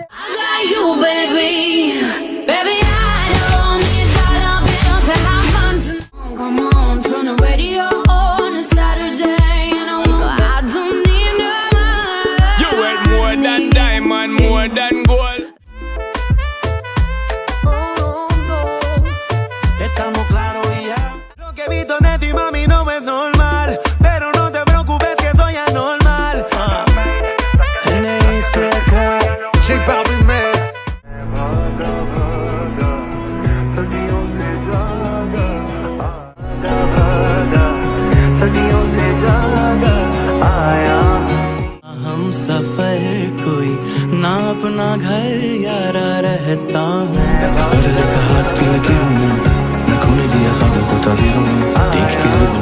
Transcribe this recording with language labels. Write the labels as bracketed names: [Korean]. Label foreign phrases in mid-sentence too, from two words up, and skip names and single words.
[English] I got you, baby. Baby, I don't need dollar bills to have fun tonight. Come on, turn the radio on. It's Saturday, and I don't need no money. You worth more than diamond, more than gold. [Spanish] Estamos claros y ya. Lo que he visto de ti, mami, no es normal. Pero no te preocupes que soy anormal. J Balvin, man. [Hindi] हम सफर कोई ना अपना घर यारा रहता हूँ हाथ की लकीरों में मैं खोने दिया ख्वाबों को तबीरों में देख के